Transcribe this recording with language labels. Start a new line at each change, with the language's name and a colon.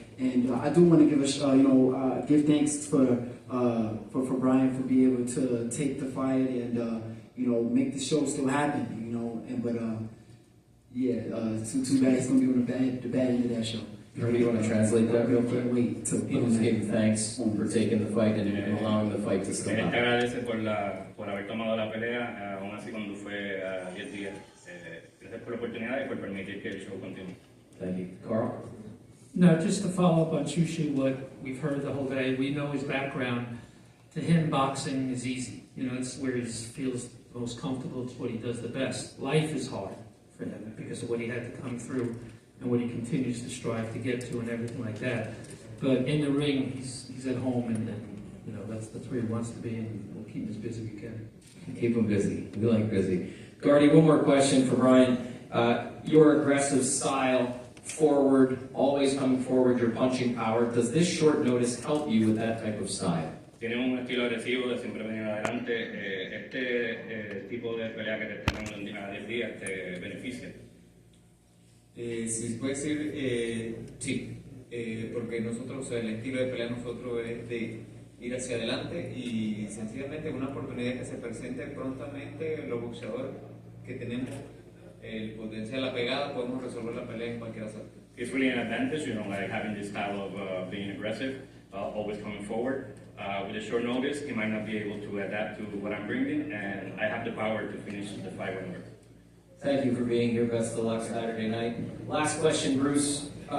English: And I do want to give give thanks for Brayan for being able to take the fight and you know, make the show still happen. You know, too bad it's gonna be on the bad end of that show. You want to translate that real quick? Wait to Just give thanks for taking the fight and allowing the fight to still
Spanish: Te
English: happen.
Spanish: agradece por haber tomado la pelea, aún así cuando fue 10 días. Gracias por la oportunidad y por permitir que el show continúe.
English: Thank you. Carl? No, just to follow up on Shu Shu, what we've heard the whole day, we know his background. To him, boxing is easy. You know, it's where he feels most comfortable. It's what he does the best. Life is hard for him because of what he had to come through and what he continues to strive to get to and everything like that. But in the ring, he's at home, and you know, that's where he wants to be, and we'll keep him as busy as we can. Keep him busy. We like busy. Gardy, one more question for Brayan. Your aggressive style, forward, always coming forward, your punching power, does this short notice help you with that type of style?
Spanish: Tiene un estilo agresivo de siempre venir adelante. Tipo de pelea que te tenemos en 10 días te beneficia. Si puede decir, sí, porque nosotros, el estilo de pelea nosotros es de ir hacia adelante y sencillamente una oportunidad que se presente prontamente, los boxeadores que tenemos el potencial, la pegada, podemos resolver la pelea en cualquier asalto.
English: It's really an advantage, you know, like having this style of being aggressive, always coming forward. With a short notice, he might not be able to adapt to what I'm bringing, and I have the power to finish the fight whenever. Thank you for being here. Best of luck Saturday night. Last question, Bruce.